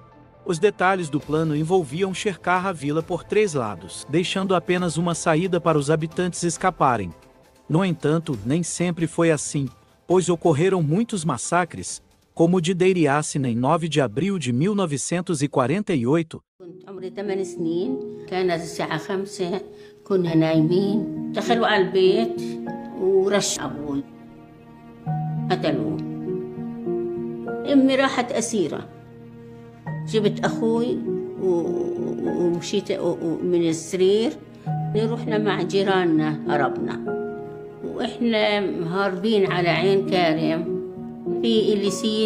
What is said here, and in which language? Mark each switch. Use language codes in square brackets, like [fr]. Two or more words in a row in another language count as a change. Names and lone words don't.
[pt] Os detalhes do plano envolviam cercar a vila por 3 lados, deixando apenas uma saída para os habitantes escaparem. No entanto, nem sempre foi assim, pois ocorreram muitos massacres, como o de Deir Yassin em 9 de abril de 1948. [ar] جبت أخوي ومشيت من السرير رحنا مع جيراننا هربنا وإحنا هاربين على عين كارم في اللي سيد